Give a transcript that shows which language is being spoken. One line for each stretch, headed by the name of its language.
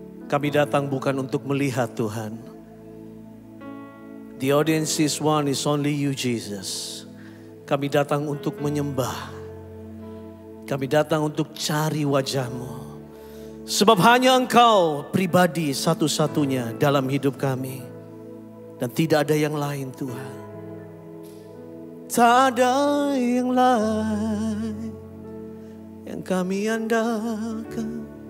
Indonesian: Kami datang bukan untuk melihat Tuhan.
English: The audience is one, is only you Jesus.
Indonesian: Kami datang untuk menyembah. Kami datang untuk cari wajah-Mu. Sebab hanya Engkau pribadi satu-satunya dalam hidup kami. Dan tidak ada yang lain Tuhan. Tak ada yang lain yang kami andalkan.